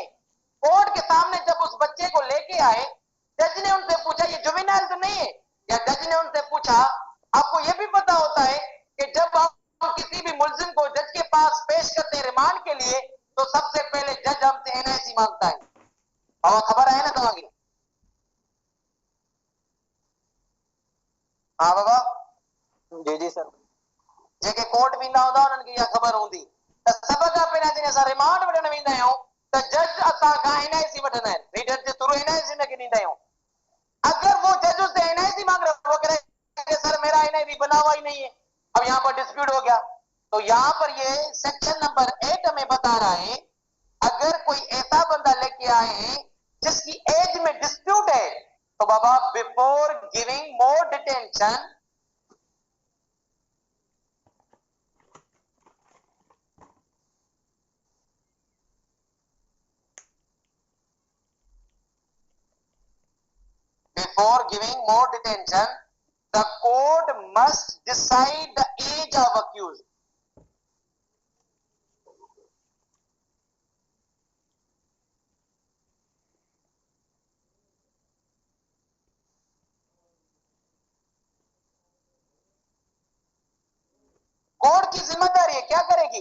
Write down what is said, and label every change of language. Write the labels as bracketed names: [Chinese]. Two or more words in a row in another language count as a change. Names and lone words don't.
[Hindi] कोर्ट के सामने जब उस बच्चे को लेके आए, जज ने उनसे पूछा ये जुवेनाइल तो नहीं है, या जज ने उनसे पूछा, आपको यह भी पता होता है कि जब हम किसी भी मुलजिम को जज के पास पेश करते हैं रिमांड के लिए, तो सबसे पहले जज हमसे एनआईसी मांगता है। और खबर है ना तव्हांखे? हाँ बाबा जी जी सर। [Sindhi] जेके कोर्ट वेंदा हूंदा उन्हनि खे इहा ख़बर हूंदी त सभ खां पहिरियां जॾहिं असां रिमांड वठण वेंदा आहियूं त जज असां खां एनआईसी वठंदा आहिनि। रीडर जे थ्रू एनआईसी हुनखे ॾींदा आहियूं। [Hindi] अगर वो जज उससे एनआईसी मांग रहा है, वो कह रहे हैं सर मेरा एनआईसी बना हुआ ही नहीं है, अब यहाँ पर डिस्प्यूट हो गया, तो यहाँ पर ये [English] section number [Hindi] 8 में बता रहा है, अगर कोई ऐसा बंदा लेके आए हैं जिसकी एज में डिस्प्यूट है, तो बाबा [English] before giving more detention before giving more detention, the court must decide the age of accused. [Hindi] कोर्ट की जिम्मेदारी है, क्या करेगी?